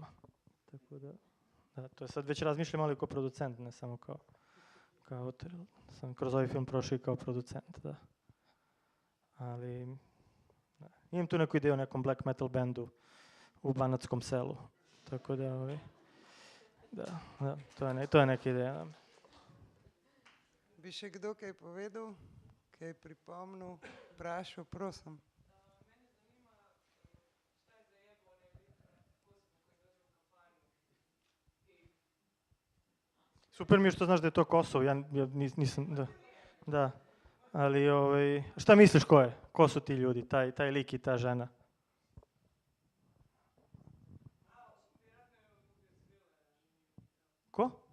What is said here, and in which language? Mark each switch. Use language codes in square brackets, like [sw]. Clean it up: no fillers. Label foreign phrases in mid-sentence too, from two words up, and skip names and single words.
[sr] Tako da, to je sad već razmišljam ali kao producent, ne samo kao autor. Sam kroz ovaj film prošao i kao producent, da. Ali, da. Imam tu neku ideju o nekom [en] black metal [sr] bandu u Banatskom selu. Tako da, to je neka ideja. [sl] Bi še kdo kaj povedal, kaj pripomnil, vprašal, prosim. [sr] Super mi je što znaš da je to Kosovo, ja nisam, da. Ali, šta misliš ko je? Ko su ti ljudi, taj lik i ta žena? Ko?